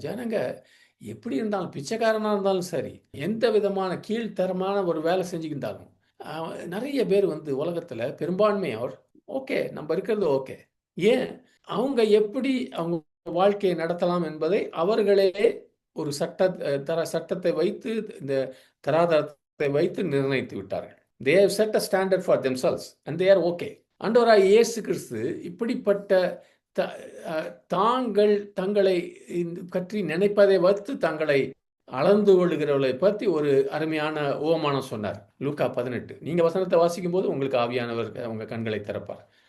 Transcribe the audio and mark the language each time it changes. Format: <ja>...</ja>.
<ta>ஜனங்க எப்படி இருந்தாலும், பிச்சைக்காரனா இருந்தாலும் சரி, எந்த விதமான கீழ்த்தரமான ஒரு வேலை செஞ்சுக்கிட்டாலும் நிறைய பேர் உலகத்துல பெரும்பான்மையோர் ஓகே நம்ம இருக்கிறது ஓகே. ஏன் அவங்க எப்படி அவங்க வாழ்க்கையை நடத்தலாம் என்பதை அவர்களே ஒரு சட்டத்தை வைத்து, இந்த தராதரத்தை வைத்து நிர்ணயித்து விட்டார்கள்.</ta> <en>They have set a standard for themselves and they are okay.</en> <ta>ஆண்டவராகிய இயேசு கிறிஸ்து இப்படிப்பட்ட தாங்கள் தங்களை பற்றி நினைப்பதை வைத்து தங்களை அளந்து கொள்ளுகிறவர்களை பற்றி ஒரு அருமையான உவமானம் சொன்னார். லூக்கா 18. நீங்க வசனத்தை வாசிக்கும் போது உங்களுக்கு ஆவியானவர் உங்க கண்களை திறப்பார்.</ta>